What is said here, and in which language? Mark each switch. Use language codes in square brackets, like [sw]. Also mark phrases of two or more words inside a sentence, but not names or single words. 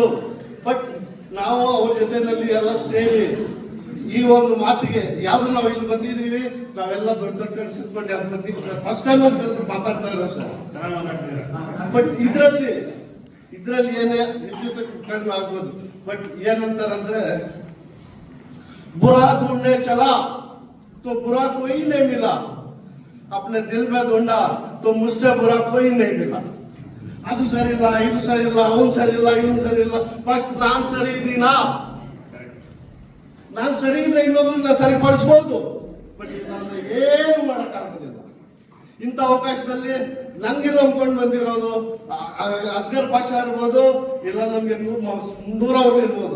[kn] ಬಟ್ ನಾವು ಅವ್ರ ಜೊತೆನಲ್ಲಿ ಎಲ್ಲ ಸೇರಿ ಈ ಒಂದು ಮಾತಿಗೆ ಯಾವ್ದು ನಾವು ಇಲ್ಲಿ ಬಂದಿದ್ದೀವಿ, ನಾವೆಲ್ಲ ದೊಡ್ಡ ಕಳ್ಸಿದ್ಕೊಂಡು ಯಾಕೆ ಬಂದಿದ್ದೀವಿ ಸರ್. [en] first time [kn] ಮಾತಾಡ್ತಾ ಇರೋ ಸರ್. ಬಟ್ ಇದ್ರಲ್ಲಿ ಏನೇ ಹೆಚ್ಚು ಕಡಿಮೆ ಆಗ್ಬೋದು. ಬಟ್ ಏನಂತಾರಂದ್ರೆ, [hi] बुरा ढूंढने चला तो बुरा कोई नहीं मिला, अपने दिल में ढूंढा तो मुझसे बुरा कोई नहीं मिला. [kn] ಅದು ಸರಿ ಇಲ್ಲ, ಇದು ಸರಿ ಇಲ್ಲ, ಅವನು ಸರಿ ಇಲ್ಲ, ಇವನು ಸರಿ ಇಲ್ಲ. ಫಸ್ಟ್ ನಾನ್ ಸರಿ ಇದ್ದೀನಾ? ನಾನ್ ಸರಿ ಇದ್ರೆ ಇನ್ನೊಬ್ಬರನ್ನ ಸರಿಪಡಿಸ್ಬೋದು. ಬಟ್ ನಾನು ಏನು ಮಾಡಕ್ಕಾಗೋದಿಲ್ಲ. ಇಂಥ ಅವಕಾಶದಲ್ಲಿ ನಂಗೆ ನಂಬ್ಕೊಂಡು ಬಂದಿರೋದು ಅಸ್ಗರ್ ಪಾಷಾ ಇರ್ಬೋದು, ಇಲ್ಲ ನಮ್ಗೆ ನೂರವ್ರು ಇರ್ಬೋದು.